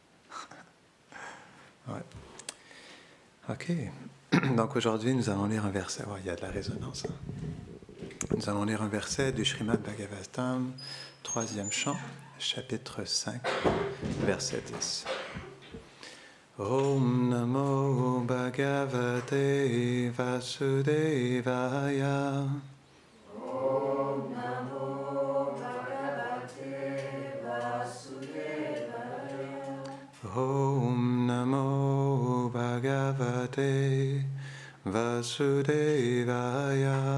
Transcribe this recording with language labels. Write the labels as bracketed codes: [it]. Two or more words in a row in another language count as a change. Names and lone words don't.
[fr] Ouais. OK. Donc aujourd'hui, nous allons lire un verset. Oh, il y a de la résonance. Hein? Nous allons lire un verset du Srimad Bhagavatam, 3e chant, chapitre 5, verset 10. [sa] ॐ नमो भगवते वासुदेवाय. ॐ नमो भगवते वासुदेवाय. ॐ नमो भगवते वासुदेवाय.